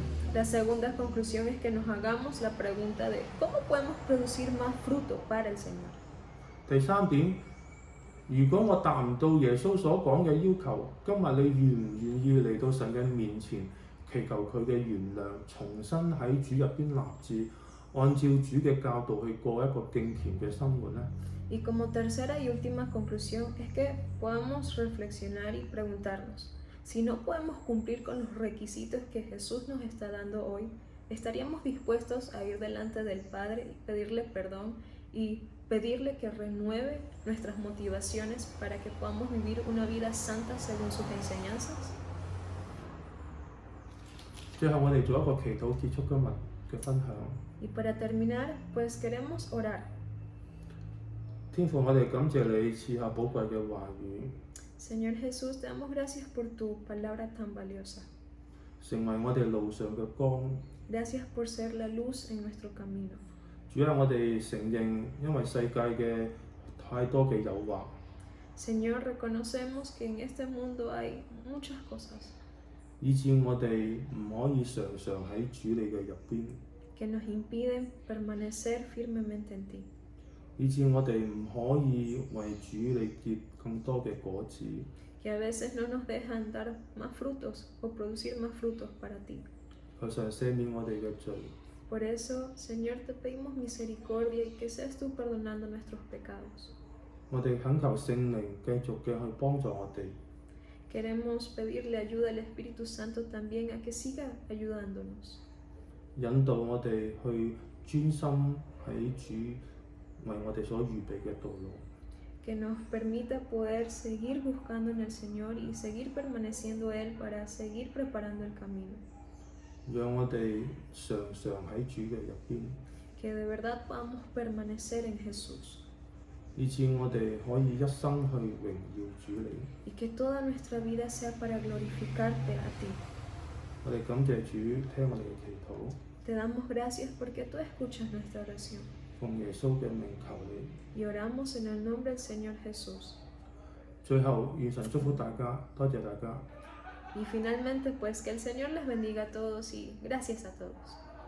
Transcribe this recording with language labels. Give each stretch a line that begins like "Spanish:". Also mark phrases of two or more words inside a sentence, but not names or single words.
Spanish: La segunda conclusión es que nos hagamos la pregunta de cómo podemos producir más fruto para el Señor.
Cantonese: 第三點，如果我達唔到耶穌所講嘅要求，今日你願唔願意嚟到神嘅面前，祈求佢嘅原諒，重新喺主入邊立志，按照主嘅教導去過一個敬虔嘅生活呢？
Spanish: Y como tercera y última conclusión es que podamos reflexionar y preguntarnos, si no podemos cumplir con los requisitos que Jesús nos está dando hoy, ¿estaríamos dispuestos a ir delante del Padre y pedirle perdón y pedirle que renueve nuestras motivaciones para que podamos vivir una vida santa según sus enseñanzas.
Cantonese: 最後我哋做一個祈禱結束今日嘅分享。
Spanish: Y para terminar, pues queremos orar.
Cantonese: 天父，我哋感謝你賜下寶貴嘅話語，
Spanish: Señor Jesús, te damos gracias por tu palabra tan valiosa.
Cantonese: 成為我哋路上嘅光。
Spanish: Gracias por ser la luz en nuestro camino.
Cantonese: 主啊，我哋承認，因為世界嘅太多嘅誘惑，
Spanish: Señor, reconocemos que en este mundo hay muchas cosas
Cantonese: 以致我哋唔可以常常喺主你嘅入邊，
Spanish: que nos impiden permanecer firmemente en ti,
Cantonese: 以致我哋唔可以為主你結更多嘅果子。
Spanish: que a veces no nos dejan dar más frutos o producir más frutos para ti.
Cantonese: 求神赦免我哋嘅罪，
Spanish: Por eso, Señor, te pedimos misericordia y que seas tú perdonando nuestros pecados.
Cantonese: 我哋懇求聖靈繼續嘅去幫助我哋，
Spanish: Queremos pedirle ayuda al Espíritu Santo también a que siga ayudándonos,
Cantonese: 引導我哋去專心喺主為我哋所預備嘅道路。
Spanish: que nos permita poder seguir buscando en el Señor y seguir permaneciendo Él para seguir preparando el camino.
Cantonese: 讓我哋常常喺主嘅入邊，
Spanish: Que de verdad podamos permanecer en Jesús
Cantonese: 以致我哋可以一生去榮耀主你。
Spanish: y que toda nuestra vida sea para glorificarte a ti.
Cantonese: 我哋感謝主，聽我哋嘅祈禱，
Spanish: Te damos gracias porque tú escuchas nuestra oración
Cantonese: 奉耶穌嘅名求你。
Spanish: y oramos en el nombre del Señor Jesús.
Cantonese: 最後，願神祝福大家，多謝大家。
Spanish: Y finalmente, pues que el Señor les bendiga a todos y gracias a todos.